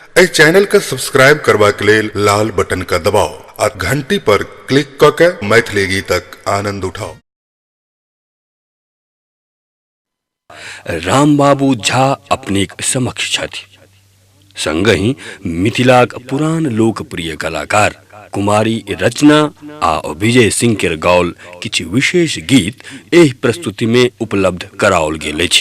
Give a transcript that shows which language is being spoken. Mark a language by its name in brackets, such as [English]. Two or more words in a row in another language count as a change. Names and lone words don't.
[Maithili] ए चैनल का सब्सक्राइब करवा के लेल लाल बटन का दबाओ और घंटी पर क्लिक करके मैथिली गीतक आनंद उठाओ। रामबाबू झा अपने समक्ष छथि, संगहि मिथिलाक पुरान लोकप्रिय कलाकार कुमारी रचना आ विजय सिंह के गाओल किछु विशेष गीत एहि प्रस्तुति में उपलब्ध कराओल गेल अछि।